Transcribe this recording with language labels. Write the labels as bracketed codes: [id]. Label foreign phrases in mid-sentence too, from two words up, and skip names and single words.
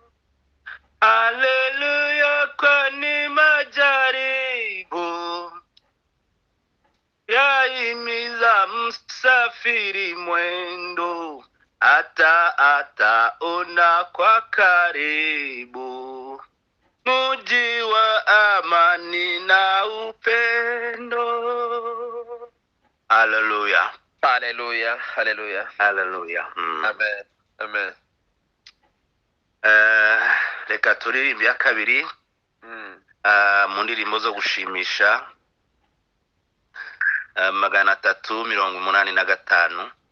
[sw] Haleluya, kwani majaribu yahimiza msafiri mwendo, hata ataona kwa karibu mji wa amani na upendo. Haleluya. Hallelujah, hallelujah. Haleluya. Amen, amen. [rw] Reka turirimbe ya kabiri mu ndirimbo zo gushimisha 385.